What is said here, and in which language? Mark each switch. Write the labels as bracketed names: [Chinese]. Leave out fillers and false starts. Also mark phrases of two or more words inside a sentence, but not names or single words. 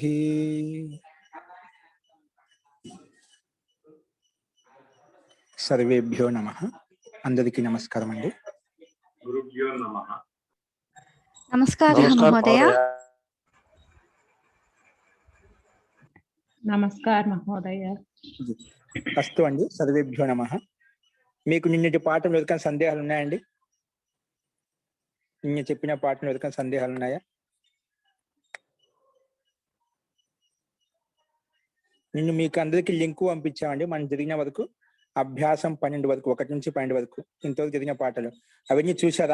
[Sanskrit] सर्वेभ्यो नमः। [Telugu] అందరికీ నమస్కారం అండీ। [Sanskrit] गुरुभ्यो नमः। नमस्कारः महोदय। नमस्कार महोदय। अस्तु अंडी, सर्वेभ्यो नमः। [Telugu] మీకు నిన్నటి పాఠం వెనుక సందేహాలు ఉన్నాయండి? నిన్న చెప్పిన పాఠం వెనుక సందేహాలు ఉన్నాయా? నిన్ను మీకు అందరికీ లింక్ పంపించామండి. మనం జరిగిన వరకు అభ్యాసం 12 వరకు, 1 నుంచి 12 వరకు ఇంతవరకు జరిగిన పాఠాలు అవన్నీ చూసారా?